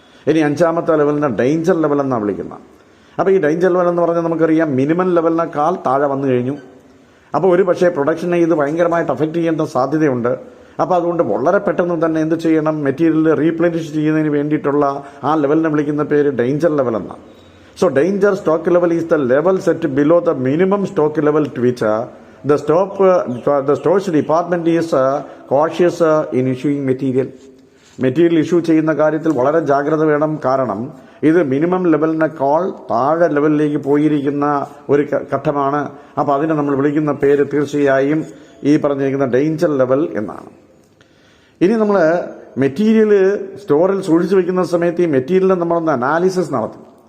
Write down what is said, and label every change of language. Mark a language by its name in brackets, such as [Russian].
[Malayalam] ഇനി അഞ്ചാമത്തെ ലെവലിനെ danger level എന്നാണ് വിളിക്കുന്നത്. അപ്പൊ ഈ ഡേഞ്ചർ ലെവൽ എന്ന് പറഞ്ഞാൽ നമുക്കറിയാം മിനിമം ലെവലിനേക്കാൾ താഴെ വന്നു കഴിഞ്ഞു. അപ്പോൾ ഒരു പക്ഷേ പ്രൊഡക്ഷനെ ഇത് ഭയങ്കരമായിട്ട് അഫക്റ്റ് ചെയ്യേണ്ട സാധ്യതയുണ്ട്. അപ്പോൾ അതുകൊണ്ട് വളരെ പെട്ടെന്ന് തന്നെ എന്ത് ചെയ്യണം? മെറ്റീരിയൽ റീപ്ലനിഷ് ചെയ്യുന്നതിന് വേണ്ടിയിട്ടുള്ള ആ ലെവലിനെ വിളിക്കുന്ന പേര് ഡേഞ്ചർ ലെവൽ എന്നാണ്. [English] So danger stock level is the level set below the minimum stock level to which the storage department is cautious in issuing material. [Malayalam] Material issue ചെയ്യുന്ന കാര്യത്തിൽ വളരെ ജാഗ്രത വേണം. കാരണം ഇത് മിനിമം ലെവലിനേക്കാൾ താഴെ ലെവലിലേക്ക് പോയിരിക്കുന്ന ഒരു ഘട്ടമാണ്. അപ്പോൾ അതിനെ നമ്മൾ വിളിക്കുന്ന പേര് തീർച്ചയായും ഈ പറഞ്ഞിരിക്കുന്ന ഡേഞ്ചർ ലെവൽ എന്നാണ്. ഇനി നമ്മൾ മെറ്റീരിയൽ സ്റ്റോറിൽ സൂക്ഷിച്ചു വെക്കുന്ന സമയത്ത് ഈ മെറ്റീരിയലിനെ നമ്മളൊന്ന് അനാലിസിസ് നടത്തും.